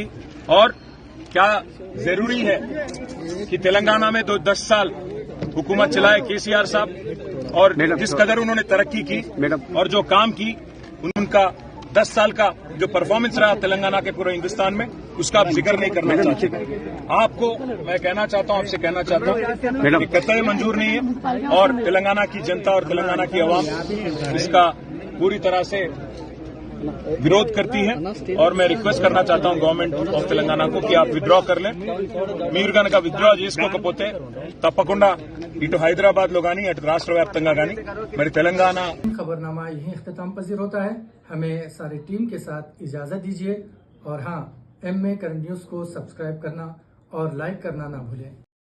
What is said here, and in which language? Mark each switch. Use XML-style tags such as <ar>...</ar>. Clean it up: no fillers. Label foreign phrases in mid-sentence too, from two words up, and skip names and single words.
<ur>اور کیا ضروری ہے کہ تلنگانہ میں 10 سال حکومت چلائے کے سی آر صاحب، اور جس قدر انہوں نے ترقی کی اور جو کام کی، ان کا 10 سال کا جو پرفارمنس رہا تلنگانہ کے پورے ہندوستان میں، اس کا آپ ذکر نہیں کرنا چاہتے؟ آپ کو میں کہنا چاہتا ہوں، آپ سے کہنا چاہتا ہوں کہ قطعی منظور نہیں ہے، اور تلنگانہ کی جنتا اور تلنگانہ کی عوام اس کا پوری طرح سے విరోధ్ کرتی ہے، اور میں రిక్వెస్ట్ کرنا چاہتا ہوں</ur> <en>government of Telangana</en> <ur>کو کہ آپ విత్డ్రా کر لیں.</ur> <te>మీరు కనుక విత్డ్రా చేసుకోకపోతే తప్పకుండా ఇటు హైదరాబాద్ లో గానీ అటు రాష్ట్ర వ్యాప్తంగా గానీ మరి తెలంగాణ.</te> <ur>خبرنامہ یہیں اختتام پذیر ہوتا ہے۔ ہمیں ساری ٹیم کے ساتھ اجازت دیجیے، اور ہاں، ایم اے کرنٹ نیوز کو سبسکرائب کرنا اور لائک کرنا نہ بھولیں.</ur>